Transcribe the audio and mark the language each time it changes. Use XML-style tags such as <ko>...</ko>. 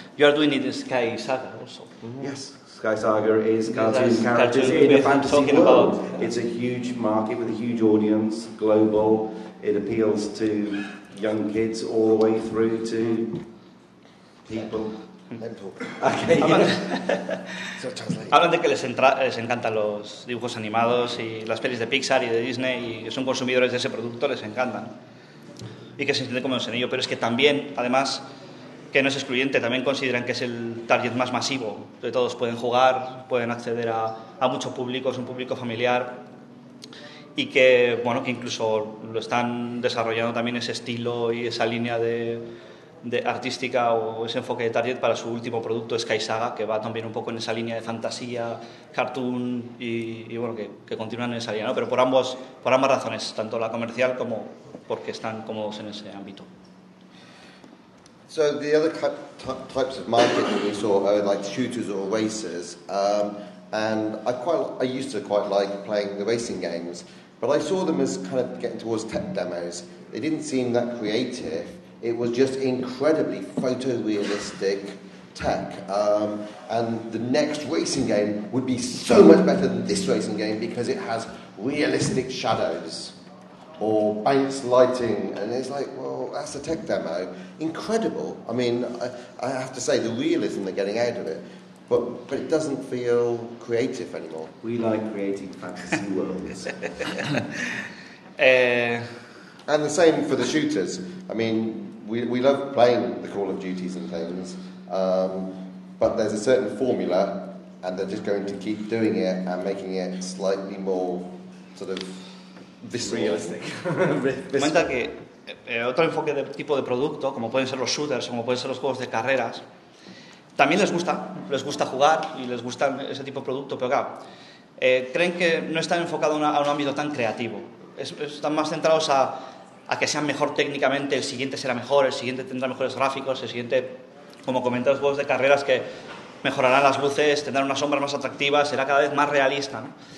<en>You are doing it in Sky Saga also. Mm-hmm. Yes, Sky Saga is cartoon characters in a fantasy world. About. It's a huge market with a huge audience, global. It appeals to young kids all the way through to people. Okay.</en> <es>Hablan de que les encantan los dibujos animados y las pelis de Pixar y de Disney y son consumidores de ese producto, les encantan. Y que se entiende como un sencillo, pero es que también, además, que no es excluyente, también consideran que es el target más masivo de todos. Pueden jugar, pueden acceder a mucho público, es un público familiar. Y que, bueno, que incluso lo están desarrollando también ese estilo y esa línea de artística o ese enfoque de target para su último producto, Sky Saga, que va también un poco en esa línea de fantasía, cartoon y bueno, que continúan en esa línea, ¿no? Pero por ambas razones, tanto la comercial como porque están cómodos en ese ámbito.</es> <en>So the other types of market that we saw are like shooters or racers, and I used to quite like playing the racing games, but I saw them as kind of getting towards tech demos. They didn't seem that creative. It was just incredibly photorealistic tech, and the next racing game would be so much better than this racing game because it has realistic shadows or bounce lighting, and it's like, well, that's a tech demo. Incredible. I mean, I have to say, the realism they're getting out of it, but it doesn't feel creative anymore. We like creating fantasy worlds. And the same for the shooters. I mean, we love playing the Call of Duties and things, but there's a certain formula, and they're just going to keep doing it and making it slightly more sort of realistic.</en> <es>Comenta que otro enfoque de tipo de producto, como pueden ser los shooters, como pueden ser los juegos de carreras, también les gusta jugar y les gusta ese tipo de producto, pero claro, creen que no están enfocados a un ámbito tan creativo. Están más centrados a que sean mejor técnicamente, el siguiente será mejor, el siguiente tendrá mejores gráficos, el siguiente, como comentan los juegos de carreras, que mejorarán las luces, tendrán unas sombras más atractivas, será cada vez más realista, ¿no?</es>